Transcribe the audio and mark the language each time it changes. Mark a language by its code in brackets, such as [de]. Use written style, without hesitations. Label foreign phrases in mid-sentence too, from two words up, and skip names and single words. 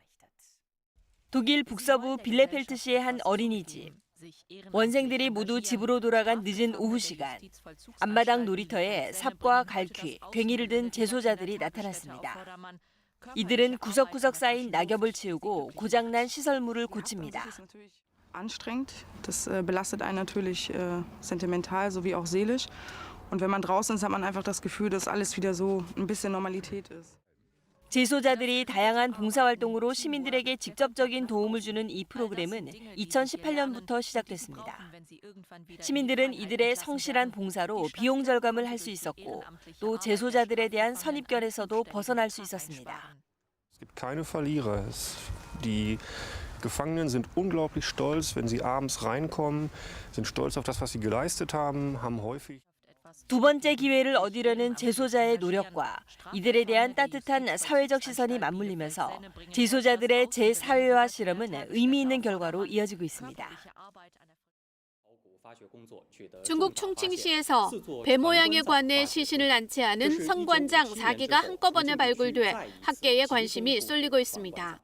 [ko] 독일 북서부 빌레펠트시의 한 어린이집. 원생들이 모두 집으로 돌아간 늦은 오후 시간. 앞마당 놀이터에 삽과 갈퀴, 괭이를 든 재소자들이 나타났습니다. 이들은 구석구석 쌓인 낙엽을 치우고 고장난 시설물을 고칩니다. [de] Anstrengend. Das belastet einen natürlich sentimental sowie auch seelisch. Und wenn man draußen ist, hat man einfach das Gefühl, dass alles wieder so ein bisschen Normalität ist. [ko] 재소자들이 다양한 봉사활동으로 시민들에게 직접적인 도움을 주는 이 프로그램은 2018년부터 시작됐습니다. 시민들은 이들의 성실한 봉사로 비용 절감을 할 수 있었고 또 재소자들에 대한 선입견에서도 벗어날 수 있었습니다. [de] Es gibt keine Verlierer. Die Gefangenen sind unglaublich stolz, wenn sie abends reinkommen, sind stolz auf das, was sie geleistet haben, haben häufig [ko] 두 번째 기회를 얻으려는 재소자의 노력과 이들에 대한 따뜻한 사회적 시선이 맞물리면서 재소자들의 재사회화 실험은 의미 있는 결과로 이어지고 있습니다. 중국 충칭시에서 배 모양의 관에 시신을 안치하는 성관장 4개가 한꺼번에 발굴돼 학계의 관심이 쏠리고 있습니다.